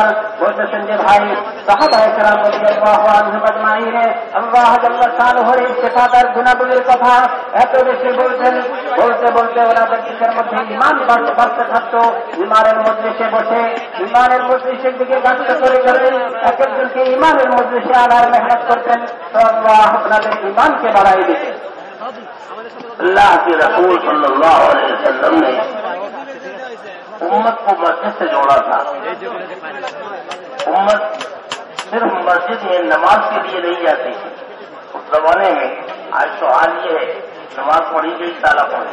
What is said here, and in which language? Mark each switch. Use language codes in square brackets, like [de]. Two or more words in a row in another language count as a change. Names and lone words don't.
[bn] বলতেছেন যে ভাই, সাহাবায়ে কেরাম [ar] رضي الله عنهم [bn] আজমাইনের আল্লাহ জাল্লা শানুহুর এই সিফাত আর গুণাবলীর কথা এত বেশি বলতে ওনাদের দিকের মধ্যে ঈমান বাড়তে থাকতো। ঈমানের মজলিসে বসে ঈমানের মজলিসের দিকে গাছটা করে এক একজনকে ঈমানের মজলিসে আনার মেহনত করতেন, তো আল্লাহ আপনাদের ঈমানকে বাড়াই দিতেন। [ur] اللہ کے رسول [ar] صلی اللہ علیہ وسلم [ur] نے امت کو مسجد سے جوڑا تھا. امت صرف مسجد میں نماز کے لیے نہیں جاتی. اس زمانے میں آج تو حال یہ ہے نماز پڑھی گئی تالا پڑھی.